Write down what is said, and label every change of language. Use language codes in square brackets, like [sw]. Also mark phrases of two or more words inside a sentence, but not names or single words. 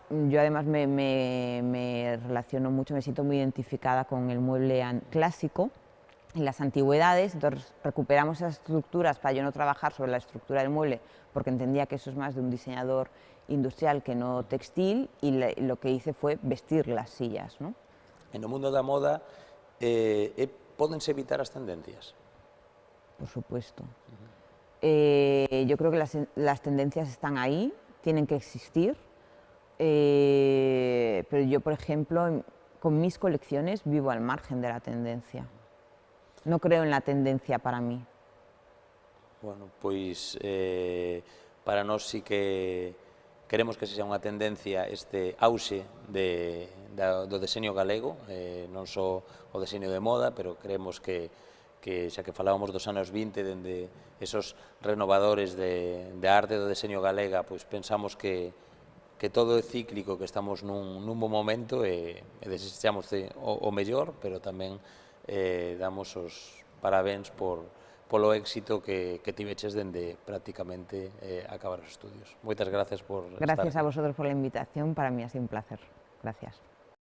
[es] Yo además me relaciono mucho, me siento muy identificada con el mueble clásico y las antigüedades, entonces recuperamos esas estructuras para yo no trabajar sobre la estructura del mueble, porque entendía que eso es más de un diseñador industrial que no textil, y lo que hice fue vestir las sillas, ¿no? [gl] En o mundo da moda, pódense evitar as tendencias? [es] Por supuesto. Yo creo que las tendencias están ahí, tienen que existir, pero yo, por ejemplo, con mis colecciones vivo al margen de la tendencia. No creo en la tendencia para mí. [gl] Bueno, pois para nós sí que queremos que sexa unha tendencia este auxe do deseño galego, non só o deseño de moda, pero creemos que xa que falábamos dos anos 20, dende esos renovadores de arte do deseño galega, pois pensamos que todo é cíclico, que estamos nun bo momento e desexamos o mellor, pero tamén damos os parabéns polo éxito que tiveches dende prácticamente acabar os estudios. Moitas gracias por estar aquí. [es] Gracias a vosotros por la invitación, para mí ha sido un placer. Gracias.